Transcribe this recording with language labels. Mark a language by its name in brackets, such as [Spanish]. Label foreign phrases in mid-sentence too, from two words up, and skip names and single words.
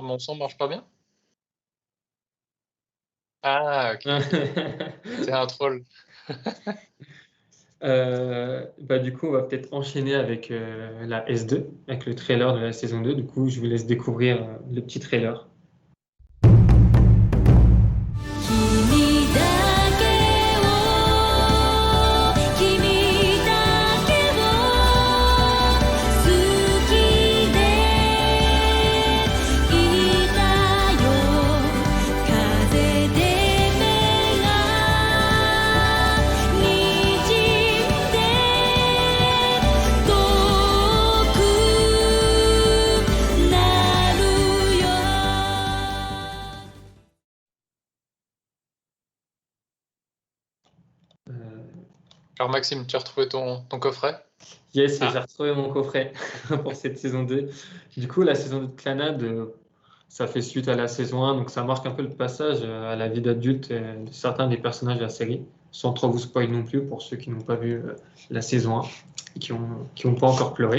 [French] mon son marche pas bien? Ah, ok. C'est un troll. Bah, du coup, on va peut-être enchaîner avec la S2, avec le trailer de la saison 2. Du coup, je vous laisse découvrir le petit trailer. [Japanese] 君だけを君だけを好きでいたよ風で目がにじんで遠くなるよ [French] Alors Maxime, tu as retrouvé ton coffret? Yes, Ah. j'ai retrouvé mon coffret pour cette saison 2. Du coup, la saison 2 de Clannad, ça fait suite à la saison 1, donc ça marque un peu le passage à la vie d'adulte de certains des personnages de la série, sans trop vous spoiler non plus pour ceux qui n'ont pas vu la saison 1 et qui ont pas encore pleuré.